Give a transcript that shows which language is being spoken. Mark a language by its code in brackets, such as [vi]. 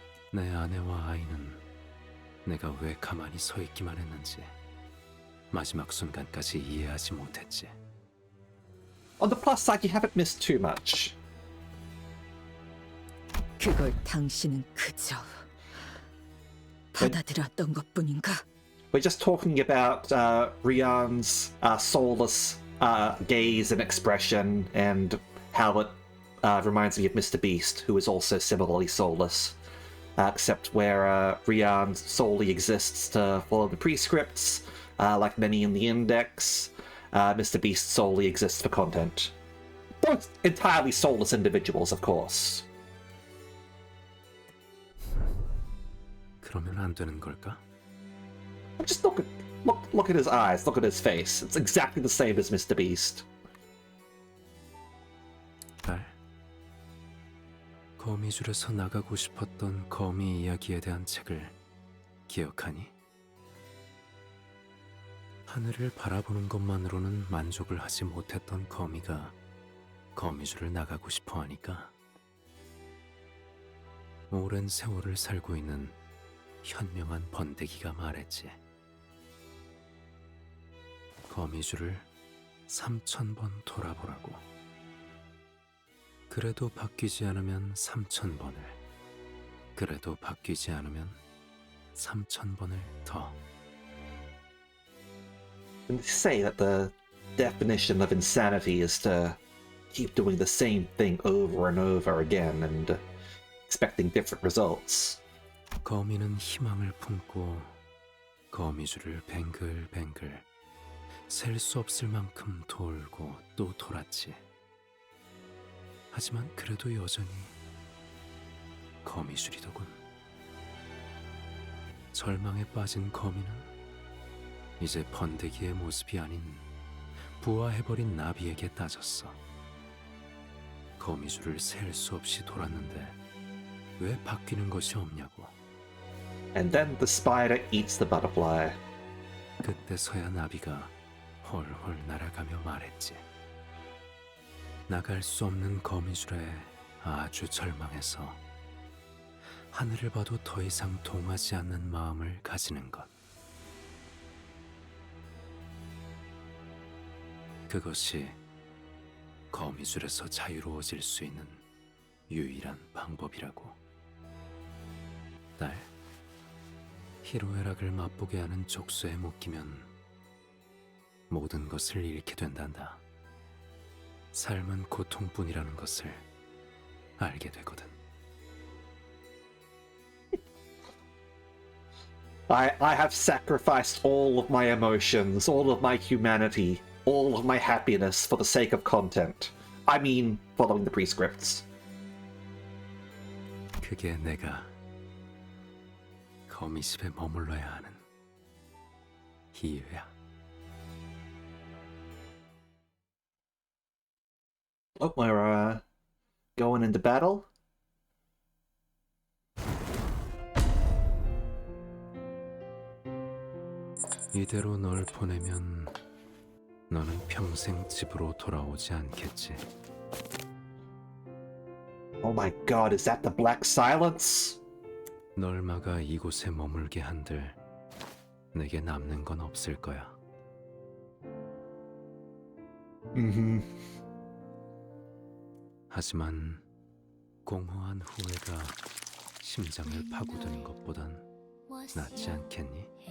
[ko] 내 아내와 아이는 내가 왜 가만히 서 있기만 했는지 마지막 순간까지 이해하지 못했지. [en] On the plus side, you haven't missed too much. [ko] 그걸 당신은 그저 받아들였던 것뿐인가? [en] We're just talking about Rian's soulless gaze and expression, and how it reminds me of Mr. Beast, who is also similarly soulless, except where Rian solely exists to follow the prescripts, like many in the Index. Mr. Beast solely exists for content. Both entirely soulless individuals, of course. [ko] 그러면 안 되는 걸까? [en] Just look at his eyes, look at his face. It's exactly the same as Mr. Beast. [ko] 딸, 거미줄에서 나가고 싶었던 거미 이야기에 대한 책을 기억하니? 하늘을 바라보는 것만으로는 만족을 하지 못했던 거미가 거미줄을 나가고 싶어 하니까 오랜 세월을 살고 있는 현명한 번데기가 말했지. 거미줄을 3000번 돌아보라고. 그래도 바뀌지 않으면 3000번을, 그래도 바뀌지 않으면 3000번을 더. [en] And they say that the definition of insanity is to keep doing the same thing over and over again and expecting different results. [ko] 거미는 희망을 품고 거미줄을 뱅글뱅글 셀 수 없을 만큼 돌고 또 돌았지. 하지만 그래도 여전히 거미줄이더군. 절망에 빠진 거미는 이제 번데기의 모습이 아닌 부화해버린 나비에게 따졌어. 거미줄을 셀 수 없이 돌았는데 왜 바뀌는 것이 없냐고. [en] And then the spider eats the butterfly. [ko] 그때서야 나비가 헐헐 날아가며 말했지. 나갈 수 없는 거미줄에 아주 절망해서 하늘을 봐도 더 이상 동하지 않는 마음을 가지는 것. 그것이 거미줄에서 자유로워질 수 있는 유일한 방법이라고. 딸, 희로애락을 맛보게 하는 족쇄에 묶이면 모든 것을 잃게 된단다. 삶은 고통뿐이라는 것을 알게 되거든. [en] I have sacrificed all of my emotions, all of my humanity, all of my happiness for the sake of content. I mean, following the prescripts. [ko] 그게 내가 거미집에 머물러야 하는 이유야. [en] Oh, we're going into battle. [ko] 이대로 널 보내면 너는 평생 집으로 돌아오지 않겠지. [en] Oh my god, is that the Black Silence? [ko] 널 막아 이곳에 머물게 한들 내게 남는 건 없을 거야. 하지만 공허한 후회가 심장을 파고드는 것보단 낫지 않겠니?